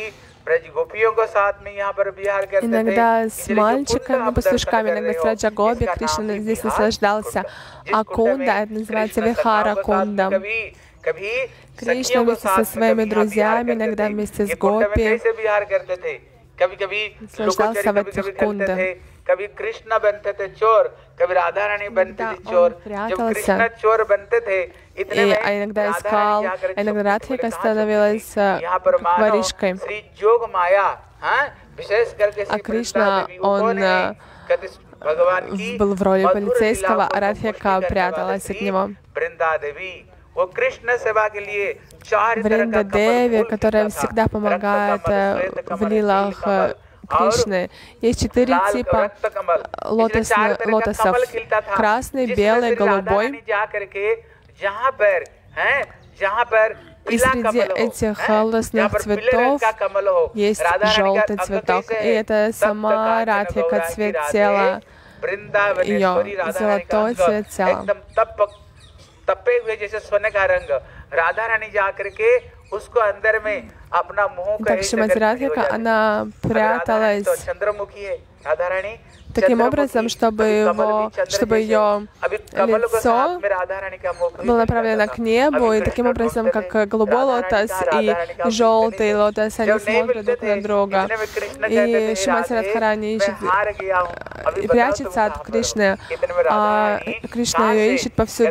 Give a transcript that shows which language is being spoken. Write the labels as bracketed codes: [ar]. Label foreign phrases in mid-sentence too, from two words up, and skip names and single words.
[ru] Иногда с мальчиками, пастушками, иногда с Раджа Гоби Кришна здесь наслаждался. А кунда, это называется Вихара Кунда. Кришна вместе со своими друзьями, иногда вместе с Гопи, наслаждался в этих кундах. [hi] कभी कृष्ण बनते थे चोर, कभी राधा रानी बनती थी चोर। जब कृष्ण चोर बनते थे इतने में [ru] иногда искал, иногда Радхика становилась воришкой. [hi] श्री जोग माया, विशेष करके [ru] А Кришна, он был в роли полицейского, а Радхика пряталась от него. Вринда Деви, которая всегда помогает в лилах Кришны. Есть 4 типа лотосов. Красный, белый, голубой. И среди этих лотосных цветов есть желтый цветок. И это сама Радхика, цвет тела ее, золотой цвет тела. [hi] तपे हुए जैसे सोने का रंग, राधा रानी जाकर के उसको अंदर में अपना मुंह [ru] Так Шримати Радхика, она пряталась [hi] चंद्रमुखी है राधा रानी, [ru] таким образом, чтобы ее лицо было направлено к небу, и таким образом, как голубой лотос и желтый лотос, они смотрят друг на друга. И Шримати Радхарани ищет и прячется от Кришны, а Кришна ее ищет повсюду.